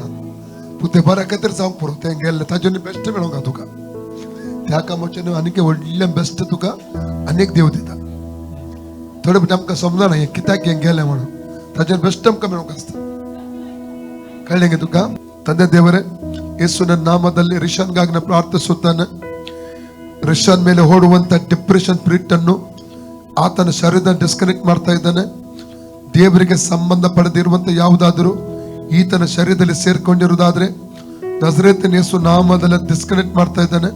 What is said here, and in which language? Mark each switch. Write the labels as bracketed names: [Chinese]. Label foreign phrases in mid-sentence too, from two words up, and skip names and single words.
[Konkani] तूं ते बऱ्या खातीर जावंक पुरो. तें गेल्लें ताजें बेस्ट मेळोंक तुका. त्या कामाचें आनीक व्हडलें बेस्ट तुका आनीक देव दिता. थोडे फावटी आमकां समजना हें कित्याक हें गेलें म्हणून. ताजें बेस्ट आमकां मेळोंक आसता. कळ्ळें गे तुका? [Kannada] ತಂದೆ ದೇವರೇ, ಯೇಸುವಿನ ನಾಮದಲ್ಲಿ ರಿಶಾನ್ಗಾಗಿ ನಾನು ಪ್ರಾರ್ಥಿಸುತ್ತೇನೆ. ರಿಶಾನ್ ಮೇಲೆ ಓಡುವಂತ [English] depression spirit [Kannada] ಅನ್ನು ಆತನ ಶರೀರದ ಡಿಸ್ಕನೆಕ್ಟ್ ಮಾಡ್ತಾ ಇದ್ದಾನೆ. ದೇವರಿಗೆ ಸಂಬಂಧ ಪಡೆದಿರುವಂತ ಯಾವುದಾದರೂ ಈತನ ಶರೀರದಲ್ಲಿ ಸೇರ್ಕೊಂಡಿರುವುದಾದ್ರೆ ನಜರೇತಿನ ಯೇಸು ನಾಮದಲ್ಲಿ ಡಿಸ್ಕನೆಕ್ಟ್ ಮಾಡ್ತಾ ಇದ್ದಾನೆ.